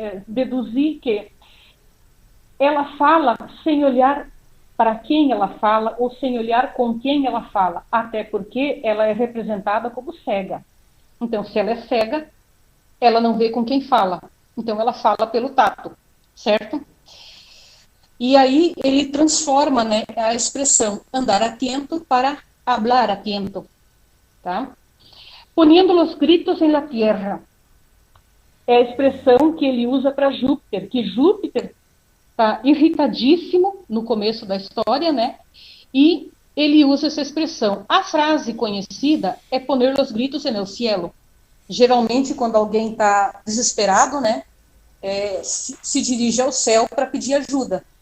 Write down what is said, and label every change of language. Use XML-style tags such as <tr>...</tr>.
<pt>Deduzir que ela fala sem olhar para quem ela fala ou sem olhar com quem ela fala, até porque ela é representada como cega. Então, se ela é cega, ela não vê com quem fala. Então, ela fala pelo tato, certo? E aí ele transforma, né, a expressão andar atento para</pt> <es>hablar atento,</es> <pt>tá?</pt> <es>Poniendo los gritos en la tierra.</es> <pt>É a expressão que ele usa para Júpiter, que Júpiter está irritadíssimo no começo da história, né? E ele usa essa expressão. A frase conhecida é</pt> <es>poner los gritos en el cielo.</es> <pt>Geralmente, quando alguém está desesperado, né, se dirige ao céu para pedir ajuda.</pt>